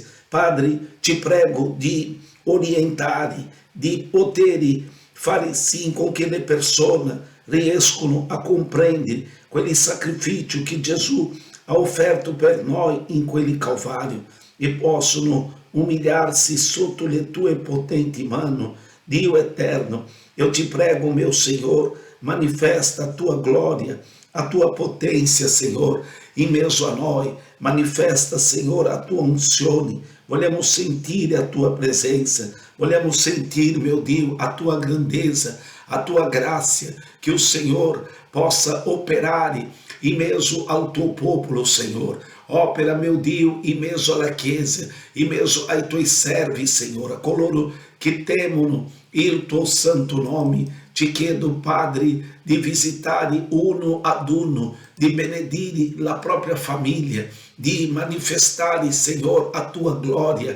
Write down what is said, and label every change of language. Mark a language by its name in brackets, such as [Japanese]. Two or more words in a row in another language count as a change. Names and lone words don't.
[Italian] Padre, ci prego di orientare, di poter fare sì con che le persone riescano a comprendere quel sacrificio che Gesù ha offerto per noi in quel Calvario e possono umiliarsi sotto le Tue potenti mani. Dio eterno, [Portuguese] eu ti prego, meu Senhor, manifesta a Tua glória, a Tua potência, Senhor, em meio a nós. Manifesta, Senhor, a Tua unção. Volemos sentir a Tua presença, volemos sentir, meu Deus, a Tua grandeza, a Tua graça, que o Senhor possa operar em meio ao Teu povo, Senhor. [Italian] Opera, [Portuguese] meu Deus, em meio à [Italian] chiesa, [Portuguese] em meio [Italian] ai Tuoi servi, Senhor, a coloro que temono il Tuo santo nome. Ti chiedo, Padre, di visitare uno ad uno, di benedire la propria famiglia, di manifestare, [Portuguese] Senhor, a Tua glória.